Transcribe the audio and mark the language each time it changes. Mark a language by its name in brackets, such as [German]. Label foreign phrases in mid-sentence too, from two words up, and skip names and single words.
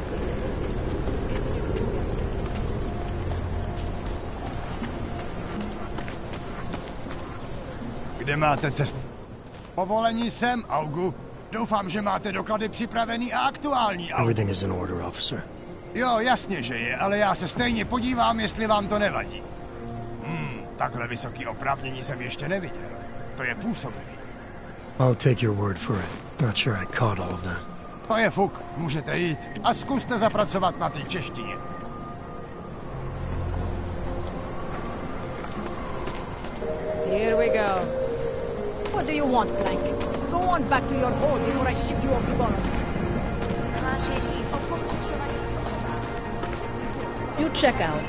[Czech] Kde máte cestu? Povolení sem, Augu. Doufám, že máte doklady připravený a aktuální, Augu. [English] Everything is in order, officer. [Czech] Jo, jasně, že je, ale já se stejně podívám, jestli vám to nevadí. Takhle vysoký oprávnění jsem ještě neviděl. To je působivý. [English] I'll take your word for it. Not sure I caught all of that. [Czech] To je fuk, můžete jít. A zkuste zapracovat na té češtině. [English] Here we go. What do you want, Clank? Go on back to your hole before I ship you off the bottom. You check out.